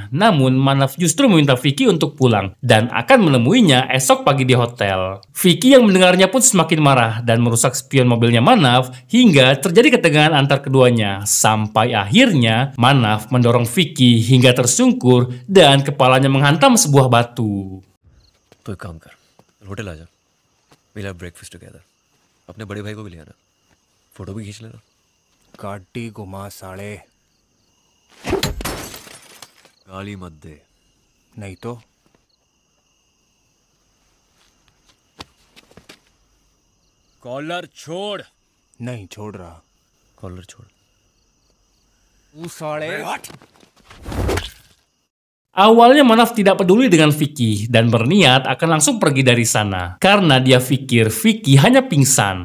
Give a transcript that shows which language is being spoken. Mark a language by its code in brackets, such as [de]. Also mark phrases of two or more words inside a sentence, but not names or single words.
[id] Namun Manaf justru meminta Vicky untuk pulang dan akan menemuinya esok pagi di hotel. Vicky yang mendengarnya pun semakin marah dan merusak spion mobilnya Manaf hingga terjadi ketegangan antar keduanya. Sampai akhirnya Manaf mendorong Vicky hingga tersungkur dan kepalanya menghantam sebuah batu. [hi] तो एक काम कर होटल आ जा [en] we'll have breakfast together [hi] अपने बड़े भाई को भी ले आना फोटो भी खींच लेना गाड़ी घुमा साले गाली मत दे नहीं तो कॉलर छोड़ नहीं छोड़ रहा कॉलर छोड़ तू साले [id] Awalnya Manaf tidak peduli dengan Vicky dan berniat akan langsung pergi dari sana karena dia pikir Vicky hanya pingsan.